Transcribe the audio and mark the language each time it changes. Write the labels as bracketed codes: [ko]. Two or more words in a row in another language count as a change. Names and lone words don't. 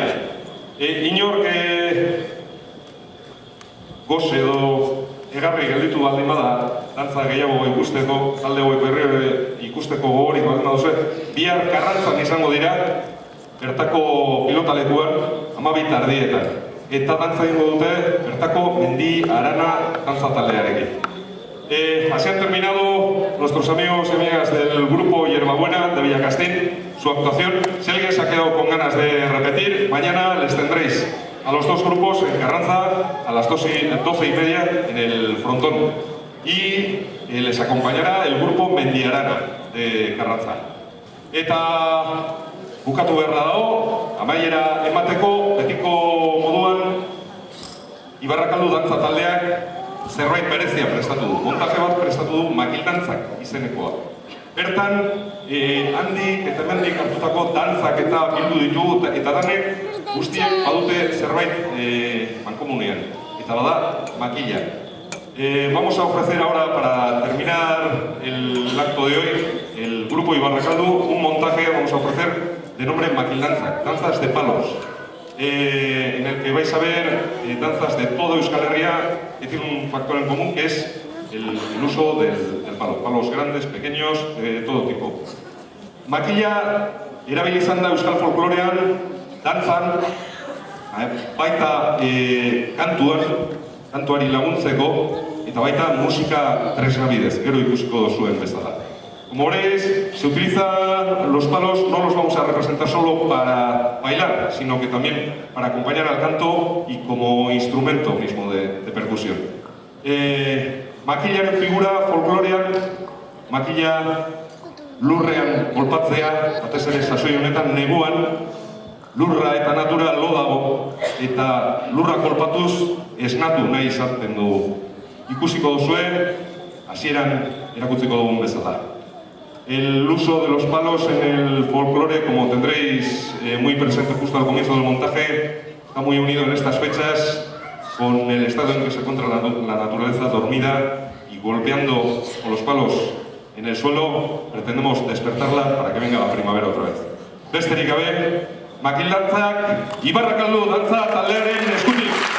[eu] Inork goz edo egarri gelditu baldin bada, dantza gehiago ikusteko, talde hauek berri ikusteko gogorik baldin baduzue, bihar Karrantzan izango dira, bertako pilotalekuan, 12 ardietan. Eta dantza egingo dute, bertako Mendi Arana dantza taldearekin. [es] Así han terminado nuestros amigos y amigas del grupo Hierbabuena de Villacastín su actuación. Si alguien se ha quedado con ganas de repetir, mañana les tendréis a los dos grupos en Carranza a las 12:30 en el frontón. Y les acompañará el grupo Mendi Arana de Carranza. [eu] Eta bukatu beharra dago, amaiera emateko, betiko moduan, Ibarrakaldu dantza taldeak zerbait berezia prestatu du. Montaje bat prestatu du makildantzak izenekoa. Bertan, handik eta hemendik hartutako dantzak eta bildu ditu eta danek guztiek badute zerbait mankomunean. Eta bada, makila. [es] Vamos a ofrecer ahora, para terminar el acto de hoy, el grupo Ibarrakaldu, un montaje, vamos a ofrecer de nombre Makildantzak, danzas de palos. En el que vais a ver danzas de todo Euskal Herria que tienen un factor en común, que es el uso del palo. Palos grandes, pequeños, de todo tipo. [eu] Makila erabili izan da Euskal Folklorean, dantzan, baita kantuari laguntzeko, eta baita musika tresna bidez, gero ikusiko duzuen bezala. [es] Como veréis, se utilizan los palos, no los vamos a representar solo para bailar, sino que también para acompañar al canto y como instrumento mismo de percusión. [eu] Makilaren figura folklorean, makila lurrean kolpatzea, batez ere sasoi honetan neguan, lurra eta natura lo dago, eta lurra kolpatuz esnatu nahi izaten dugu. Ikusiko duzue, hasieran erakutziko dugun bezala. [es] El uso de los palos en el folclore, como tendréis muy presente justo al comienzo del montaje, está muy unido en estas fechas con el estado en que se encuentra la naturaleza dormida, y golpeando con los palos en el suelo pretendemos despertarla para que venga la primavera otra vez. [eu] Besterik gabe, Makildantzak, Ibarrakaldu dantza taldearen eskutik.